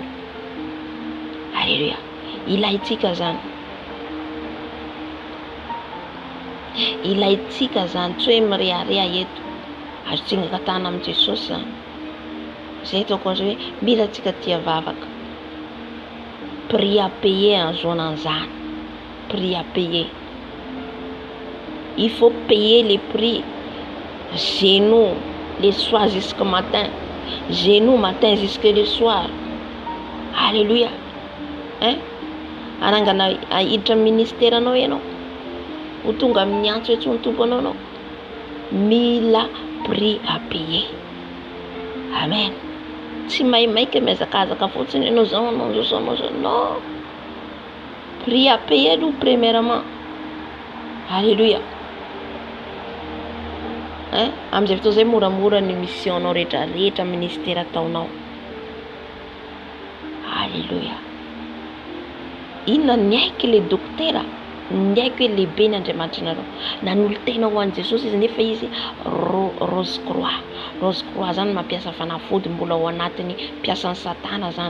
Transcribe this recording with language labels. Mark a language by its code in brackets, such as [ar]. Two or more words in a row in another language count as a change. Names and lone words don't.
[mg] Alléluia. Ilaitsika zany. Ilaitsika zany tsy hoe mirearea eto. Azotsingaka tana amin'i Jesosy zany. Zay ataoko hoe mila tsika tia vavaka. [fr] Prix à payer azoanan'izany. Prix à payer. Il faut payer les prix. Genoux les soirs jusqu'au matin. Genoux matin jusqu'au le soir. [mg] Alléluia. Anangana ahiditra ministère anao ianao. Ho tonga amin'ny antso etsony tompo anao. Mila [fr] prix à payer. [mg] Amen. Tsy maimaika miazakazaka fotsiny ianao zao anao zao. Non. [fr] Prix à payer aloha premièrement. [mg] Alléluia. Amin'izay fotoana zay moramora ny missionao rehetrarehetra ministera ataonao. Alléluia. Inona ny aiky le dokotera, ny aiky hoe lehibe ny Andriamanitra nareo. Nanolo tena ho an'i Jesosy izy nefa izy Rose Croix zany mampiasa fanafody mbola ao anatin'ny mpiasan'ny Satana zany.